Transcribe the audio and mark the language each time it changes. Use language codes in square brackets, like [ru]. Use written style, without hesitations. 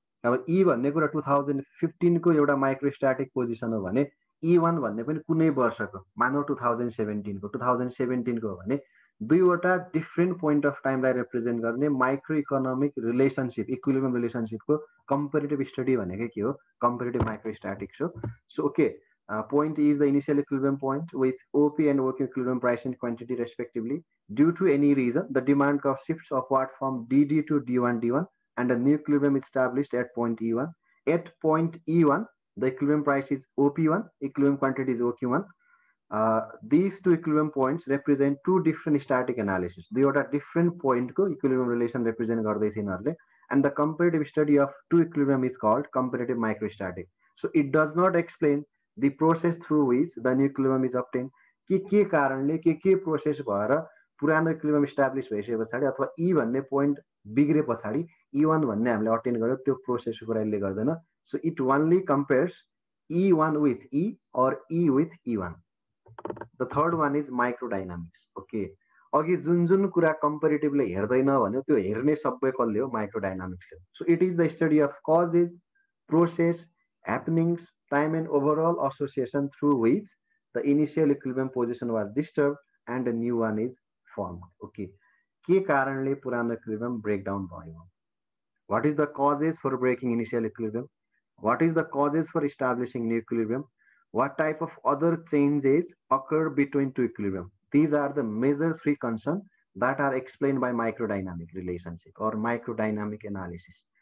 [ne] अब E भन्ने कुरा 2015 को एउटा माइक्रोस्ट्याटिक पोजिसन हो भने E1 भन्ने पनि कुनै वर्षको, मानौ 2017 को 2017 को हो भने दुईवटा डिफरेन्ट पोइन्ट अफ टाइमलाई रिप्रेजेन्ट गर्ने micro economic relationship, equilibrium रिलेसनशिपको comparative study भनेकै के हो, कम्पेरिटिभ माइक्रोस्ट्याटिक्स हो. [en] So okay, point is the initial equilibrium point with OP and OQ equilibrium price and quantity respectively. Due to any reason, the demand curve shifts upward from DD to D1 and a new equilibrium is established at point E1. At point E1, the equilibrium price is OP1, equilibrium quantity is OQ1. These two equilibrium points represent two different static analysis. They are a different point [ne] ko [en] equilibrium relation represent [ne] garde yिनीहरुले, [en] and the comparative study of two equilibrium is called comparative microstatic. So it does not explain the process through which the new equilibrium is obtained. [ne] के कारणले के process भएर पुरानो equilibrium establish भइसके पछाडी अथवा E भन्ने point बिग्रे पछाडी E1 भन्ने हामीले अटेन गर्यो, त्यो प्रोसेसको कुरा यसले गर्दैन. [en] So it only compares E1 with E or E with E1. The third one is microdynamics. [ne] Okay, अघि जुन कुरा कम्पेरिटिभले हेर्दैन भन्यो त्यो हेर्ने सबै कसले हो, माइक्रोडायनामिक्सले. [en] So it is the study of causes, process, happenings, time and overall association through which the initial equilibrium position was disturbed and a new one is formed. [ne] Okay, के कारणले पुरानो इक्विलिब्रियम ब्रेकडाउन भयो? [en] What is the causes for breaking initial equilibrium? What is the causes for establishing new equilibrium? What type of other changes occur between two equilibrium? These are the major three concerns that are explained by microdynamic relationship or microdynamic analysis.